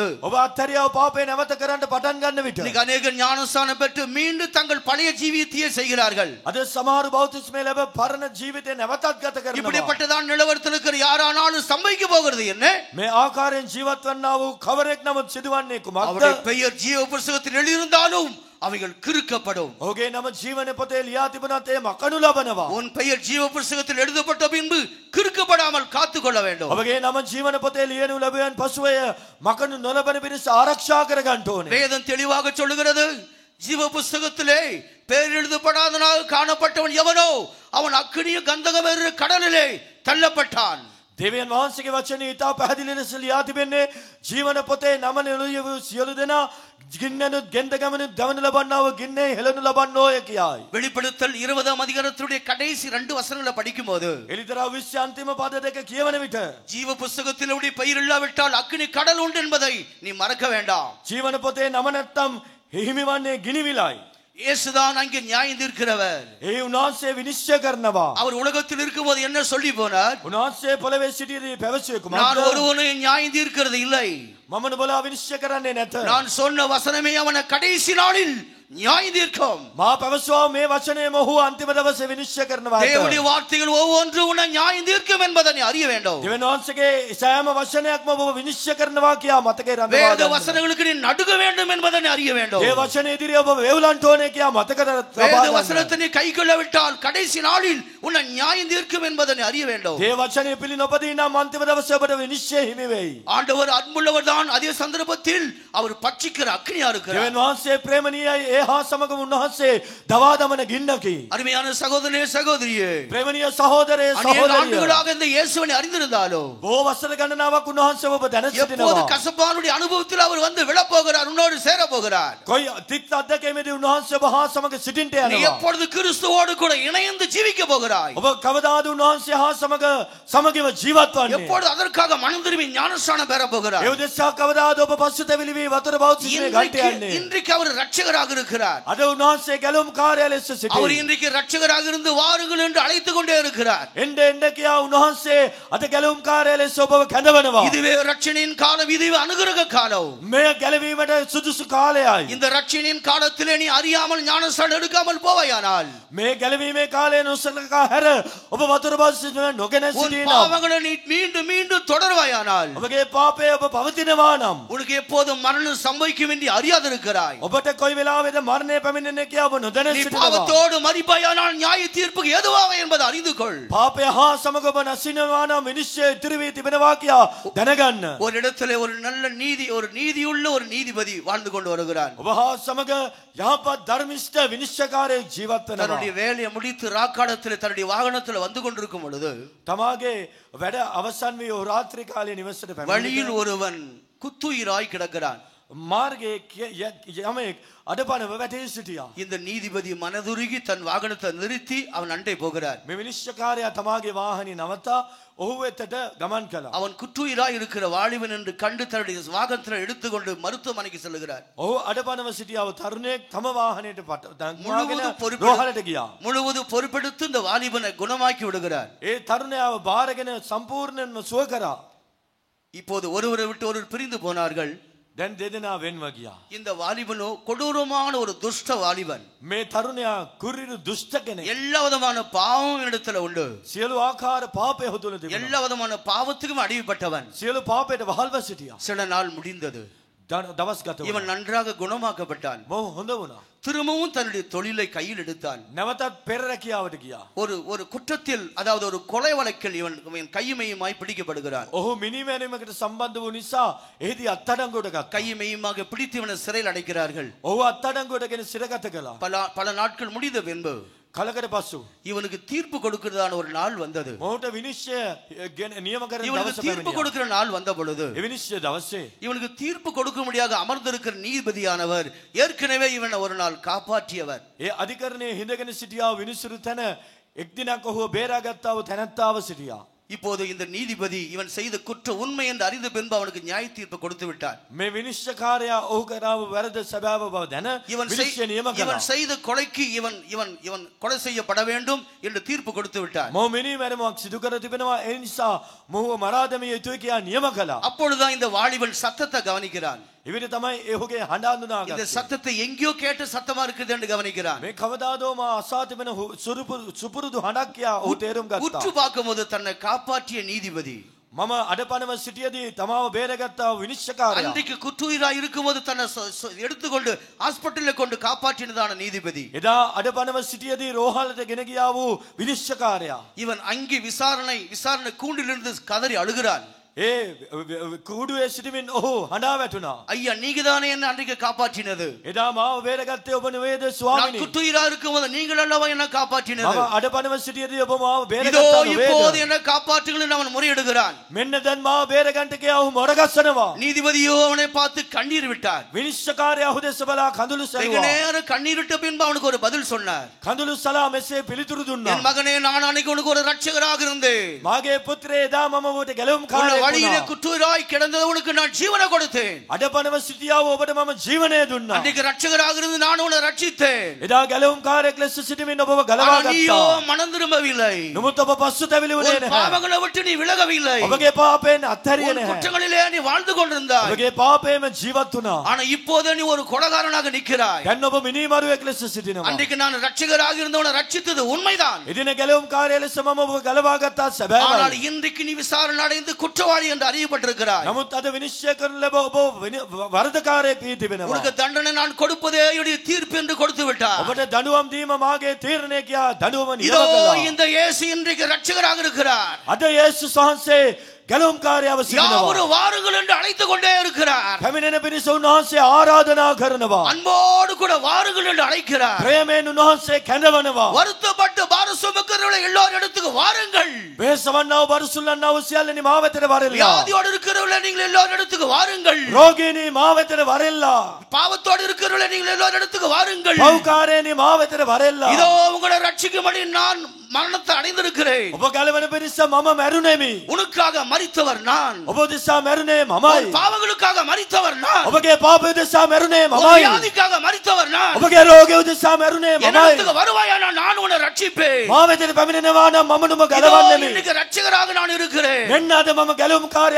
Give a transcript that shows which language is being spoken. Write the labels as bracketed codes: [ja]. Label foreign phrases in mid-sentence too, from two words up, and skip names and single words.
[si] ඔබ අත්හැරියව පාපේ නැවත කරන්න පටන් ගන්න විට [ta] இன்னைக்கு அநேக ஞானஸ்நானம் பெற்று மீண்டும் தங்கள் பழைய ஜீவியத்தையே செய்கிறார்கள். [si] අද සමහර බෞතිස්මය ලැබ පරණ ජීවිතේ නැවතත් ගත කරනවා. [ta] இப்படிப்பட்டதான் நிலவரத்தில் இருக்கிற யாரானாலும் சம்பவிக்க போகிறது என்ன? [si] මේ ආකාරයෙන් ජීවත් වන්නා වූ කවරෙක් නමුත් සිදුවන්නේ [ta] அவருடைய [si] කුමක්ද? [ta] பெயர் ஜீவ புஸ்தகத்தில் எழுதியிருந்தாலும் அவைகள் கிறுக்கப்படும். [si] ඔහුගේ නම ජීවන පොතේ ලියා තිබුණත් ඒ මකනු ලබනවා. [ta] உன் பெயர் ஜீவ புஸ்தகத்தில் எழுதப்பட்ட பின்பு கிறுக்கப்படாமல் காத்துக் கொள்ள வேண்டும். [si] ඔබගේ නම ජීවන පොතේ ලියනු ලැබුවන් පසුව එය මකනු නොලබන පිණිස ආරක්ෂා කර ගන්න ඕනේ. [ta] வேதம் தெளிவாக சொல்லுகிறது, ஜீவ புஸ்தகத்திலே பெயர் எழுதப்படாதனாக காணப்பட்டவன் எவனோ அவன் அக்கினியும் கந்தகமேறு கடலிலே தள்ளப்பட்டான். [si] දෙවියන් වහන්සේගේ වචනේ ඉතා පැහැදිලි ලෙස ලියා තිබෙන්නේ ජීවන පොතේ නම ලියවූ සියලු දෙනා ගින්නනුත් ගෙන්දගමනුත් දවන ලබන්නා වූ ගින්නේ හෙළනු ලබන්නෝය කියයි. [ta] வெளிப்படுத்தல் 20ஆம் அதிகாரத்துடைய கடைசி 2 வசனங்களை படிக்கும்போது, [si] එලිතරා 20 අන්තිම පද දෙක කියවන විට [ta] ஜீவ புஸ்தகத்தில் உடைய பெயர் இல்லாவிட்டால் அக்கினி கடல் உண்டு என்பதை நீ மறக்க வேண்டாம். [si] ජීවන පොතේ නම නැත්තම් හිමි වන්නේ ගිනිවිලයි. [ta] இயேசுதான் அங்கே நியாயம் தீர்க்கிறவர். [si] ඒ උන්වහන්සේ විනිශ්චය කරනවා. [ta] அவர் உலகத்தில் இருக்கும்போது என்ன சொல்லி போனார்? [si] උන්වහන්සේ පොළවේ සිටියදී පැවසුවේ [ta] நான் [si] කුමක්ද? [ta] ஒருவனையும் நியாயம் தீர்க்கிறது இல்லை. [si] මම නුඹලා විනිශ්චය කරන්නේ නැත. [ta] நான் சொன்ன வசனமே அவனை கடைசி நாளில் நியாயம் தீர்க்கும். [si] මා පැවසුවා මේ වචනේ මොහු අන්තිම දවසේ විනිශ්චය කරනවා. [ta] தேவனுடைய வார்த்தைகள் ஒவ்வொன்றும் உன்னை நியாயம் தீர்க்கும் என்பதை நீ அறிய வேண்டும். [si] දෙවියන් වහන්සේගේ සෑම වචනයක්ම ඔබ විනිශ්චය කරනවා කියා මතකේ රඳවා [ta] வேத [si] ගන්න. [ta] வசனங்களுக்கு நீ நடுங்க வேண்டும் என்பதை நீ அறிய வேண்டும். [si] ඒ වචනේ ඉදිරියේ ඔබ වේවුලන්ට ඕනේ කියා මතක [ta] வேத [si] තබා [ta] வசனத்தை [si] ගන්න. [ta] நீ கைக்கொள்ளவிட்டால் கடைசி நாளில் உன்னை நியாயம் தீர்க்கும் என்பதை நீ அறிய வேண்டும். [si] ඒ වචනේ පිළි නොපදී නම් අන්තිම දවසේ ඔබට විනිශ්චය හිමි වෙයි. [ta] ஆண்டவர் அன்புள்ளவர் தான். அதே சந்தர்ப்பத்தில் அவர் பட்சிக்கிற அக்னியா இருக்கிறார். [si] දෙවියන් වහන්සේ ප්‍රේමණීයයි ඒ හා සමග උන්වහන්සේ දවා දමන ගින්නකි. [ta] அருமையான சகோதரனே சகோதரியே, [si] ප්‍රේමණීය සහෝදරයේ [ta] அநேக [si] සහෝදරිය. [ta] ஆண்டுகளாக இந்த இயேசுவை அறிந்திருந்தாலும் [si] බොහෝ වසර ගණනාවක් උන්වහන්සේ ඔබ දැන [ta] எப்போது [si] සිටිනවා. [ta] கசப்பானுடைய அனுபவத்தில் அவர் வந்து விழப் போகிறார், உன்னோடு சேர போகிறார். [si] කොයි තිත් අධ්‍යක්ෂකමේදී උන්වහන්සේ ඔබ හා සමග සිටින්ට [ta] நீ [si] යනවා. [ta] எப்பொழுது கிறிஸ்துவோடு கூட இணைந்து ஜீவிக்க போகிறாய்? [si] ඔබ කවදාද උන්වහන්සේ හා සමග සමගිව ජීවත් වන්නේ? [ta] எப்பொழுது அதற்காக மனம் திரும்பி ஞானஸ்நானம் பெற போகிறார்? [si] ඒ උදෙසා කවදාද ඔබ පසුතැවිලි වී වතුර බෞද්ධිස්මේ ගන්ට යන්නේ? [ta] இன்றைக்கு அவர் ரட்சகராக இருக்கிறார். [si] අද උන්වහන්සේ ගැලුම් කාර්යය ලෙස [ta] அவர் [si] සිටියි. [ta] இன்றைக்கு ரட்சகராக இருந்து வாருங்கள் என்று அழைத்துக் கொண்டே இருக்கிறார். [si] එන්න එන්න කියා උන්වහන්සේ අද ගැලුම් කාර්යය ලෙස ඔබව කැඳවනවා. [ta] இதுவே ரட்சணியின் காலம், இதுவே அனுகிரக காலம். [si] මේ ගැලවීමට සුදුසු කාලයයි. [ta] இந்த ரட்சணியின் காலத்திலே நீ அறியாமல் ஞானஸ்நானம் எடுக்காமல் போவாயானால் [si] මේ ගැලවීමේ කාලය නොසලකා හැර ඔබ වතුර බෞද්ධිස්මේ නොගෙන [ta] உன் [si] සිටිනවා. [ta] பாவங்களை நீ மீண்டும் மீண்டும் தொடர்வாயானால் [si] ඔබගේ පාපය ඔබ පවතිනවා නම් [ta] உனக்கு எப்போதும் மரணம் சம்பவிக்கும் என்று அறியாதிருக்கிறாய். [si] ඔබට කොයි වෙලාවෙද මරණය පැමිණෙන්නේ කියා ඔබ නොදැන [ta] நீ [si] සිටිනවා. [ta] பாவத்தோடு மறிப்பாயானால் நியாய தீர்ப்புக்கு எதுவாக என்பதை அறிந்து கொள். [si] පාපය හා සමග ඔබ නැසිනවා නම් විනිශ්චය ඉතිරි වී තිබෙනවා කියා දැනගන්න. [ta] ஒரு இடத்துல ஒரு நல்ல நீதியுள்ள ஒரு நீதிபதி வாழ்ந்து கொண்டு வருகிறான். [si] ඔබ හා සමග යහපත් ධර්මිෂ්ඨ විනිශ්චයකාරයෙක් ජීවත් [ta] தன்னுடைய [si] වෙනවා. [ta] வேலையை முடித்து ராக்காலத்தில் தன்னுடைய வாகனத்தில் வந்து கொண்டிருக்கும் பொழுது [si] තමාගේ වැඩ අවසන් වී ඔහු රාත්‍රී කාලයේ නිවසට [ta] வழியில் [si] පැමිණෙනවා. [ta] ஒருவன் குத்துயிராய் கிடக்கிறான். [si] මාර්ගයේ යමෙක් අඩපණව වැටී සිටියා. [ta] இந்த நீதிபதி மனதுருகி தன் வாகனத்தை நிறுத்தி அவன் அண்டை போகிறார். [si] මේ විනිශ්චයකාරයා තමාගේ වාහනේ නවතා ඔහු වෙතට ගමන් කළා. [ta] அவன் குற்றுயிராய் இருக்கிற வாலிபன் என்று கண்டு தன்னுடைய வாகனத்தில் எடுத்துக்கொண்டு மருத்துவமனைக்கு செல்கிறார். [si] ඔහු අඩපණව සිටියාව තරුණයෙක් තම වාහනයට [ta] முழுவதும் [si] රෝහලට ගියා. [ta] முழுவதும் பொறுப்பெடுத்து இந்த வாலிபனை குணமாக்கி விடுகிறார். [si] ඒ තරුණයාව බාරගෙන සම්පූර්ණයෙන්ම සුව කරා. [ta] இப்போது ஒருவரை விட்டு ஒருவர் பிரிந்து போனார்கள். [si] දැන් දෙදෙනා වෙන්ව ගියා. [ta] இந்த வாலிபனோ கொடூரமான ஒரு துஷ்ட வாலிபன். [si] මේ තරුණයා කුරිරු දුෂ්ට කෙනෙක්. [ta] எல்லா விதமான பாவம் இடத்துல உண்டு. [si] සියලු ආකාර පාපය ඔහු තුල තිබුණා. [ta] எல்லா விதமான பாவத்துக்கும் அடிமைப்பட்டவன். [si] සියලු පාපයට වහල්ව සිටියා. [ta] சில நாள் முடிந்தது. [si] දවස් ගත වුණා. [ta] இவன் நன்றாக குணமாக்கப்பட்டான். [si] මොහු හොඳ වුණා. [ta] திரும்பவும் தன்னுடைய தொழிலை கையில் எடுத்தான். [si] නැවතත් පෙර රැකියාවට ගියා. [ta] ஒரு குற்றத்தில் அதாவது ஒரு கொலை வழக்கில் இவன் கையுமையுமாய் பிடிக்கப்படுகிறான். [si] ඔහු මිනිමැරීමකට සම්බන්ධ වූ නිසා එහිදී අත්අඩංගුවට ගත්තා. [ta] கையுமையுமாக பிடித்து இவனை சிறையில் அடைக்கிறார்கள். [si] ඔහු අත්අඩංගුවටගෙන සිරගත කළා. [ta] பல நாட்கள் முடிந்த பின்பு [si] කලකට පසු [ta] இவனுக்கு தீர்ப்பு கொடுக்கிறதான ஒரு நாள் வந்தது. [si] මොහුට විනිශ්චය නියම කරන [ta] இவனுக்கு [si] දවස [ta] தீர்ப்பு [si] පැමිණියා. [ta] கொடுக்கிற நாள் வந்த பொழுது [si] ඒ විනිශ්චය දවසේ [ta] இவனுக்கு தீர்ப்பு கொடுக்கும்படியாக அமர்ந்திருக்கிற நீதிபதியானவர் ஏற்கனவே இவனை ஒரு நாள் காப்பாற்றியவர். [si] ඒ අධිකරණයේ හිඳගෙන සිටියා විනිසුරු තැන එක් දිනක් ඔහුව බේරාගත්තා වූ තැනැත්තාව සිටියා. [ta] இப்போது இந்த நீதிபதி இவன் செய்த குற்ற உண்மை என்று அறிந்த பின்பு அவனுக்கு நியாய தீர்ப்பு கொடுத்து விட்டார். [si] මේ විනිශ්චයකාරයා ඔහු කරාව වැරද සැබෑව බව දැන විනිශ්චය නියම කළා. [ta] இவன் செய்த கொலைக்கு இவன் கொலை செய்யப்பட வேண்டும் என்று தீர்ப்பு கொடுத்து விட்டார். [si] මොහු මිනිමැරීමක් සිදු කර තිබෙනවා. ඒ නිසා මොහුව මරා දැමිය යුතුයි කියා නියම කළා. [ta] அப்பொழுதுதான் இந்த வாலிபன் சத்தத்தை கவனிக்கிறான். [si] එවිට තමයි ඔහුගේ හඬ හඳුනාගත්තේ. [ta] இந்த சத்தத்தை எங்கேயோ கேட்ட சத்தமா இருக்குது என்று கவனிக்கிறான். [si] මේ කවදාදෝ මා අසා තිබෙන සුපුරුදු හඬක් කියා ඔහු තේරුම් ගත්තා. [ta] உற்று பார்க்கும்போது தன்னை காப்பாற்றிய நீதிபதி [si] මම අඩපණව සිටියදී තමාව බේරගත්තා වූ විනිශ්චයකාරයා [ta] அன்றைக்கு குற்றவாளியாக இருக்கும்போது தன்னை எடுத்துக்கொண்டு ஹாஸ்பிட்டலில் கொண்டு காப்பாற்றினதான நீதிபதி [si] එදා අඩපණව සිටියදී රෝහලට ගෙන ගියා වූ විනිශ්චයකාරයා [ta] இவன் அங்கே விசாரணை கூண்டிலிருந்து கதறி அழுகிறான். [si] ඒ කුඩුවේ සිටමින් ඔහු හඬා වැටුණා. [ta] ஐயா நீங்க தானே என்ன அன்றைக்கு காப்பாற்றினது? [si] එදා මාව බේරගත්තේ ඔබ නෙවෙයිද [ta] நான் [si] ස්වාමිනී? [ta] குற்றவாளியாக இருக்கும்போது நீங்கள் அல்லவா என்ன காப்பாற்றினது? [si] මම අඩපණව සිටියදී ඔබ මාව [ta] இதோ [si] බේරගත්තා [ta] இப்போது [si] නේද? [ta] என்ன காப்பாற்றுங்கள் என்று அவன் முறையிடுகிறான். [si] මෙන්න දැන් මාව බේරගන්න කියා ඔහු මොරගස්සනවා. [ta] நீதிபதியோ அவனை பார்த்து கண்ணீர் விட்டார். [si] විනිශ්චයකාරයා ඔහු දෙස බලා කඳුළු [ta] வெகு [si] සැලුවා. [ta] நேரம் கண்ணீர் விட்ட பின்பு அவனுக்கு ஒரு பதில் சொன்னார். [si] කඳුළු සලා මෙසේ පිළිතුරු දුන්නා. [ta] என் மகனே, நான் அன்னைக்கு உனக்கு ஒரு ரட்சகராக இருந்தேன். [si] මාගේ පුත්‍රයා එදා මම ඔබට ගැලවුම් [ta] உன்னை [si] කාරයෙක් [ta] வழியிலே [si] වුණා. [ta] குற்றவாளியாய் கிடந்தது உனக்கு நான் ஜீவனை கொடுத்தேன். [si] අඩපණව සිටියා වූ ඔබට මම ජීවනය දුන්නා. [ta] அன்றைக்கு ரட்சகராக இருந்து நான் உன்னை ரட்சித்தேன். [si] එදා ගැලවුම් කාරයෙක් ලෙස සිටමින් ඔබව ගලවා [ta] ஆனால் நீயோ [si] ගත්තා. [ta] மனம் திரும்பவில்லை. [si] නමුත් ඔබ පස්සුතැවිලි වුණේ [ta] உன் [si] නැහැ. [ta] பாவங்களை விட்டு நீ விலகவில்லை. [si] ඔබගේ පාපයෙන් අත්හැරියේ [ta] உன் [si] නැහැ. [ta] குற்றங்களிலே நீ வாழ்ந்து கொண்டிருந்தாய். [si] ඔබගේ පාපයෙන්ම ජීවත් වුණා. [ta] ஆனா இப்போது நீ ஒரு கொலைகாரனாக நிற்கிறாய். [si] දැන් ඔබ මිනිමරුවෙක් ලෙස සිටිනවා. [ta] அன்றைக்கு நான் ரட்சகராக இருந்தவனை ரட்சித்தது உண்மைதான். [si] එදින ගැලවුම් කාර්යය ලෙස මම ඔබව ගලවා ගත්තා [ta] ஆனால் [si] සැබෑවයි. [ta] இன்றைக்கு நீ விசாரணை அடைந்து குற்றவாளி என்று அறியப்பட்டிருக்கிறாய். [si] නමුත් අද විනිශ්චය කරන ලැබ ඔබ වරදකාරයෙක් වී තිබෙනවා. [ta] உனக்கு தண்டனை நான் கொடுப்பதே என்னுடைய தீர்ப்பு என்று கொடுத்து விட்டார். [si] ඔබට දඬුවම් දීම මාගේ තීරණය කියා දඬුවම [ta] இதோ [si] නියම කළා. [ta] இந்த இயேசு இன்றைக்கு ரட்சகராக இருக்கிறார். [si] අද යේසුස් වහන්සේ ගැලවුම් කාර්යව [ta] யாவரும் [si] සිටිනවා. [ta] வாருங்கள் என்று அழைத்து கொண்டே இருக்கிறார். [si] පැමිණෙන පිණිස උන්වහන්සේ ආරාධනා කරනවා. [ta] அன்போடு கூட வாருங்கள் என்று அழைக்கிறார். [si] ප්‍රේමයෙන් උන්වහන්සේ කැඳවනවා. [ta] வருத்தப்பட்டு பார சுமக்கிறவர்களை எல்லாரும் இடத்துக்கு வாருங்கள். [si] වෙහෙසවන්නා වූ බරසුල්ලන්නා වූ සියල්ලනි මා වෙතට වරෙල්ලා. [ta] வியாதியோடு இருக்கிறவர்களை நீங்கள் எல்லாரும் இடத்துக்கு வாருங்கள். [si] රෝගීනි මා වෙතට වරෙල්ලා. [ta] பாவத்தோடு இருக்கிறவர்களை நீங்கள் எல்லாரும் இடத்துக்கு வாருங்கள். [si] පව්කාරයනි මා වෙතට වරෙල්ලා. [ta] இதோ உங்களை ரட்சிக்கும்படி நான் மரணத்தை அடைந்திருக்கிறேன். [si] ඔබ ගලවන පිණිස මම මැරුණෙමි. [ta] உனக்காக மரித்தவர் நான். [si] ඔබ දෙසා මැරුණේ [ta] உன் [si] මමයි. [ta] பாவங்களுக்காக மரித்தவர் நான். [si] ඔබගේ පාපය දෙසා මැරුණේ [ta] உன் [si] මමයි. [ta] வியாதிக்காக மரித்தவர் நான். [si] ඔබගේ රෝගය දෙසා මැරුණේ [ta] என்னிடத்துக்கு [si] මමයි. [ta] வருவாயானால் நான் உன்னை ரட்சிப்பேன். [si] මා වෙතට පැමිණෙනවා නම් මම නුඹ [ta] இதோ [si] ගලවන්නෙමි. [ta] இன்னைக்கு ரட்சகராக நான் இருக்கிறேன். [si] මෙන්න අද මම ගැලවුම් කාර්යව